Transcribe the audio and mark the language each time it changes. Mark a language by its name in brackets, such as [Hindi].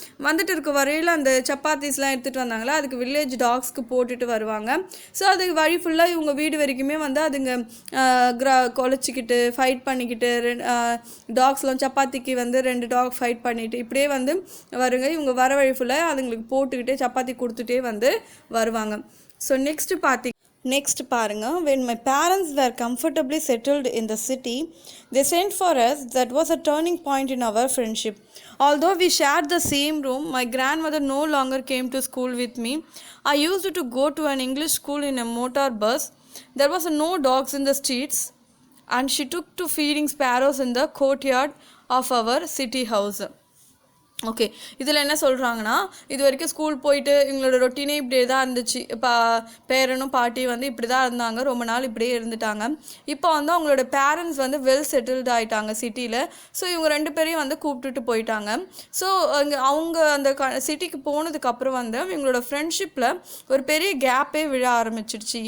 [Tamil] வந்துட்டு இருக்க வரையில் அந்த சப்பாத்திஸ்லாம் எடுத்துகிட்டு வந்தாங்களா, அதுக்கு வில்லேஜ் டாக்ஸ்க்கு போட்டுட்டு வருவாங்க. ஸோ அது வழி ஃபுல்லாக இவங்க வீடு வரைக்குமே வந்து அதுங்க குலைச்சிக்கிட்டு ஃபைட் பண்ணிக்கிட்டு, டாக்ஸ்லாம் சப்பாத்திக்கு வந்து 2 டாக் ஃபைட் பண்ணிவிட்டு இப்படியே வந்து வருங்க. இவங்க வர வழி ஃபுல்லாக அதுங்களுக்கு போட்டுக்கிட்டே சப்பாத்தி கொடுத்துட்டே வந்து வருவாங்க. ஸோ நெக்ஸ்ட் பாருங்க, [English] when my parents were comfortably settled in the city, they sent for us. That was a turning point in our friendship. Although we shared the same room, my grandmother no longer came to school with me. I used to go to an English school in a motor bus. There was no dogs in the streets, and she took to feeding sparrows in the courtyard of our city house. [Tamil] Okay, இதில் என்ன சொல்கிறாங்கன்னா, இது வரைக்கும் school போயிட்டு இவங்களோட ரொட்டீனே இப்படியே தான் இருந்துச்சு. பேரனும் பாட்டி வந்து இப்படி தான் இருந்தாங்க, ரொம்ப நாள் இப்படியே இருந்துட்டாங்க. இப்போ வந்து அவங்களோட பேரண்ட்ஸ் வந்து வெல் செட்டில்டு ஆகிட்டாங்க சிட்டியில். ஸோ இவங்க 2 பேரையும் வந்து கூப்பிட்டுட்டு போயிட்டாங்க. ஸோ அவங்க அந்த சிட்டிக்கு போனதுக்கப்புறம் வந்து இவங்களோட ஃப்ரெண்ட்ஷிப்பில் ஒரு பெரிய கேப்பே விழ ஆரம்பிச்சிடுச்சு.